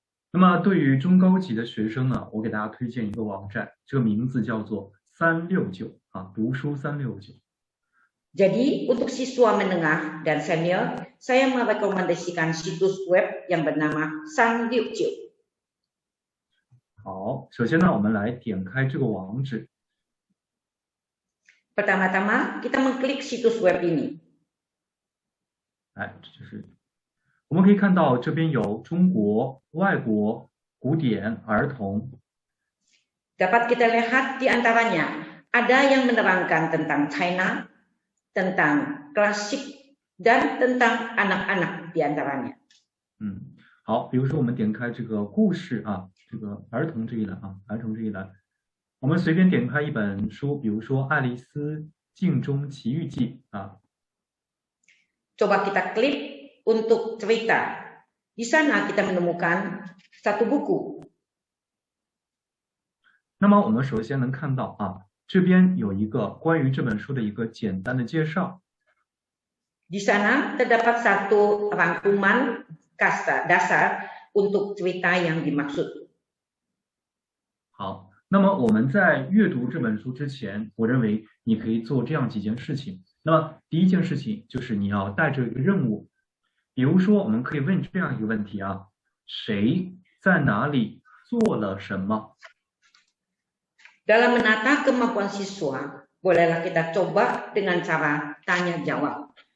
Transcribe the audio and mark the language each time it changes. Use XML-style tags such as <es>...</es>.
<zh>那么对于中高级的学生呢，我给大家推荐一个网站，这个名字叫做369啊，读书369。</zh> <id>Jadi untuk siswa menengah dan senior, saya merekomendasikan situs web yang bernama 369。</id> <zh>好，首先呢，我们来点开这个网址。</zh> <id>Pertama-tama kita mengklik situs web ini.</id> <zh>哎，这就是我们可以看到这边有中国、外国、古典、儿童。</zh> <id>Dapat kita lihat di antaranya ada yang menerangkan tentang China, tentang klasik, dan tentang anak-anak di antaranya.</id> <zh>好，比如说我们点开这个故事啊，这个儿童这一栏啊，儿童这一栏，我们随便点开一本书，比如说《爱丽丝镜中奇遇记》啊。</zh> <id>Coba kita klik untuk cerita. Di sana kita menemukan satu buku.</id> <zh>那么我们首先能看到啊，这边有一个关于这本书的一个简单的介绍。</zh> <id>Di sana terdapat satu rangkuman dasar untuk cerita yang dimaksud.</id> <zh>好，那么我们在阅读这本书之前，我认为你可以做这样几件事情。那么第一件事情就是你要带着一个任务，比如说我们可以问这样一个问题啊：谁在哪里做了什么？</zh> <id>Dalam menata kemampuan siswa, bolehlah kita coba dengan cara tanya jawab.</id>